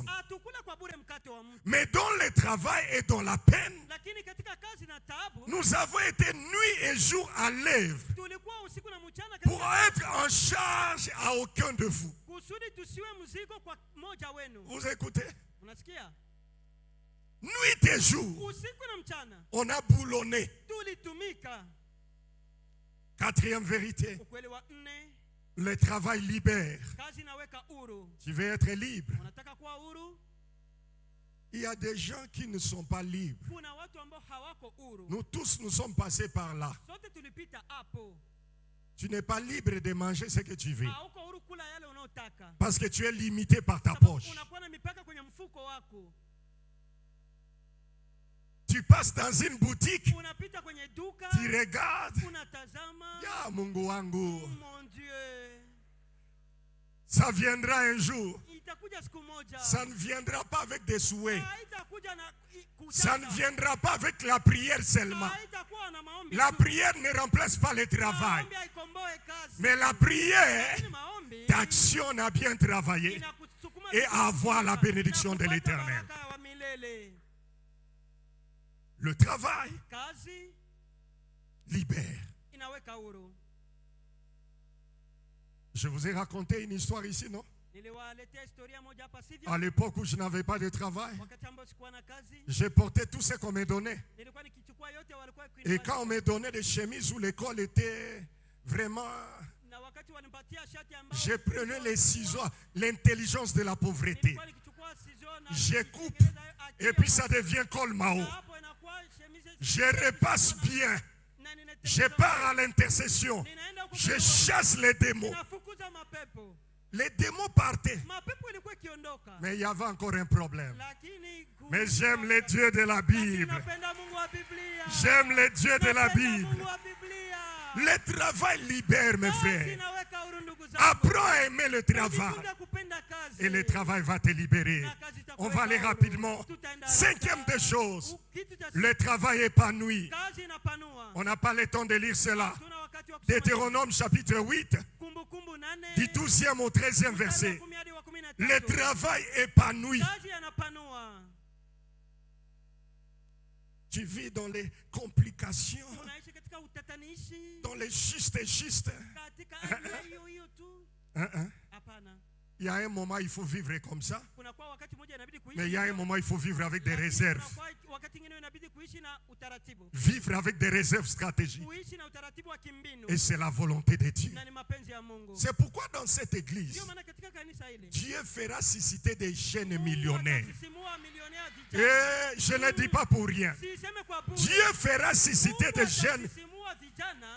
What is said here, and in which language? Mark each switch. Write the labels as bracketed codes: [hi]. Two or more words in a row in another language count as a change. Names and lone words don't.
[fr] Mais dans le travail et dans la peine, nous avons été nuit et jour à l'œuvre pour être en charge à aucun de vous. Vous écoutez? Nuit et jour, on a boulonné. Quatrième vérité, [sw] Ukweli wa nne, [fr] le travail libère. [sw] kazi inaweka huru. [fr] Tu veux être libre. [sw] Unataka kuwa huru? [fr] Il y a des gens qui ne sont pas libres. [sw] Kuna watu ambao hawako huru. [fr] Nous tous, nous sommes passés par là. [sw] Sote tulipita hapo. [fr] Tu n'es pas libre de manger ce que tu veux. [sw] Hauko huru kula yale unaotaka. [fr] Parce que tu es limité par ta [sw] Sababu [fr] poche. [sw] unakuwa na mipaka kwenye mfuko wako. [fr] Tu passes dans une boutique, [sw] Unapita kwenye duka, [fr] tu regardes. [sw] unatazama. Ya Mungu wangu, [fr] Mon Dieu. ça viendra un jour. [sw] Itakuja siku moja. [fr] Ça ne viendra pas avec des souhaits. [sw] Haitakuja na [fr] Ça ne viendra pas avec la prière seulement. [sw] Haitakuwa na maombi. [fr] La prière ne remplace pas le travail. [sw] Maombi haikomboe kazi. [fr] Mais la prière [sw] Lakini maombi [fr] t'actionne à bien travailler [sw] inakusukuma [fr] et à avoir la bénédiction de l'Éternel. [sw] baraka wa milele. [fr] Le travail [sw] Kazi [fr] libère. [sw] inaweka huru. [fr] Je vous ai raconté une histoire ici, non? [sw] Niliwaletea historia moja hapa sivyo? [fr] À l'époque où je n'avais pas de travail, [sw] Wakati ambao sikuwa na kazi, [fr] j'ai porté tout ce qu'on me donnait. [sw] nilikuwa nikichukua yote walikuwa [fr] Et quand on me donnait des chemises où l'école était vraiment... [sw] na wakati wanipatia shati ambao [fr] Je prenais les ciseaux, l'intelligence de la pauvreté. [sw] nilikuwa nikichukua sizo na [fr] Je coupe [sw] nitengeneza akili [fr] et puis [sw] ya [fr] ça devient col Mao. [sw] na hapo inakuwa chemise. [fr] Je repasse bien. [sw] Na ninatengeneza- [fr] Je pars à l'intercession. [sw] ninaenda huko [fr] Je [sw] kwenye- [fr] chasse les démons. [sw] ninafukuza mapepo. [fr] Les démons partaient. [sw] Mapepo ilikuwa ikiondoka. [fr] Mais il y avait encore un problème. [sw] Lakini [fr] Mais j'aime les dieux de la [sw] Lakini [fr] Bible. [sw] napenda Mungu wa Biblia. [fr] J'aime les dieux de la [sw] Napenda [fr] Bible. [sw] Mungu wa Biblia. [fr] Le travail libère, mes [sw] Kazi [fr] frères. [sw] inaweka huru ndugu zangu. [fr] Apprends à aimer le travail. [sw] Jifunze kupenda kazi. [fr] Et le travail va te libérer. [sw] Na kazi itakuweka [fr] On va aller [sw] huru. [fr] rapidement. [sw] Tutaenda [fr] Cinquième [sw] haraka. [fr] des choses. [sw] Kitu cha [fr] Le travail épanoui. [sw] kazi inapanua. [fr] On n'a pas le temps de lire cela. [sw] Tuna wakati wa kusoma [fr] Deutéronome chapitre 8, [sw] Kumbukumbu 8 [fr] du 12e au 13e [sw] mstari wa [fr] verset. [sw] 10 hadi wa 13. [fr] Le travail épanoui. [sw] Kazi yanapanua. [fr] Tu vis dans les complications, [sw] Unaishi katika utatanishi, [fr] dans les justes. [sw] katika hali hiyo tu. Hapana. [fr] Il y a un moment, il faut vivre comme ça. [sw] Kunakuwa wakati mmoja inabidi kuishi. [fr] Mais il y a un moment, il faut vivre avec des [sw] Lakini [fr] réserves. [sw] kunakuwa wakati mwingine inabidi kuishi na utaratibu. [fr] Vivre avec des réserves stratégiques. [sw] Kuishi na utaratibu wa kimbinu. [fr] Et c'est la volonté de Dieu. [sw] Na ni mapenzi ya Mungu. [fr] C'est pourquoi dans cette église, [sw] Ndio maana katika kanisa hili [fr] Dieu fera susciter des jeunes [sw] Mungu [fr] millionnaires. [sw] atasisimua milionea vijana. [fr] Et je ne dis pas pour rien. [sw] Siseme kwa bure. [fr] Dieu fera susciter [sw] Mungu [fr] des jeunes. [sw] atasisimua vijana.